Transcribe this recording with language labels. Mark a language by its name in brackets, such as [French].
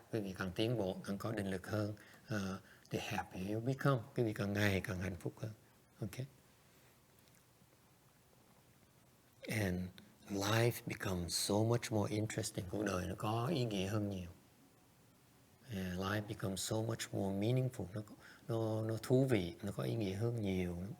[Vietnamese] Quý vị càng tiến bộ, càng có định lực hơn, [English] the happier you become. [Vietnamese] Quý vị càng ngày càng hạnh phúc hơn. [English] Okay? And life becomes so much more interesting. [Vietnamese] Cuộc đời nó có ý nghĩa hơn nhiều. [English] And life becomes so much more meaningful. [Vietnamese] Nó thú vị, nó có ý nghĩa hơn nhiều.